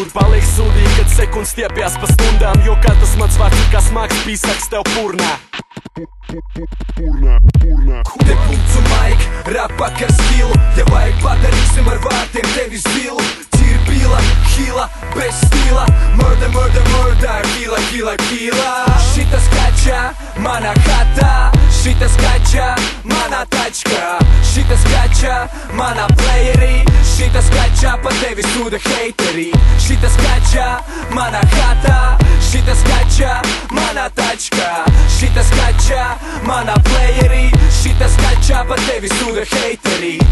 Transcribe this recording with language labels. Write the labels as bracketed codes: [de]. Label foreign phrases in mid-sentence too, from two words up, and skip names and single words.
[lv] Paliek sūdīgi, kad sekundes stiepjās pa stundām, jo katrs mans vārds ir kā smags pīsaks tev purnā. Te Bults un Mike, rap pakar skilu, ja vajag padarīsim ar vārtiem tevi zilu. Cirbīla, hila, bez stila, [en] murder, murder, murder, kila, kila, kila. [lv] Šitas kačā, mana hata, šitas kačā, mana tačka, šitas kačā, mana playeri, šitas kačā, pa tevi sūda heiteri. Šitas kačā, mana hata, šitas kačā, mana tačka, šitas kačā, mana playeri, šitas kačā, pa tevi sūda heiteri.